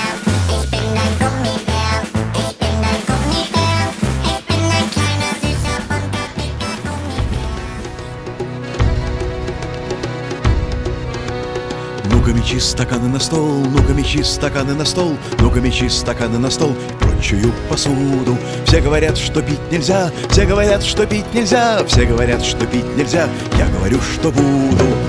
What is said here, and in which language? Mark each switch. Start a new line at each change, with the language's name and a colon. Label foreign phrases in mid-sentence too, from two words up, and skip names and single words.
German: Ich bin ein Gummibär, ich bin ein Gummibär, ich bin ein kleiner, süßer, bunter, dicker Gummibär.
Russian: Ну-ка мечи стаканы на стол, ну-ка мечи стаканы на стол, ну-ка мечи стаканы на стол, прочую посуду. Все говорят, что пить нельзя, все говорят, что пить нельзя, все говорят, что пить нельзя, я говорю, что буду.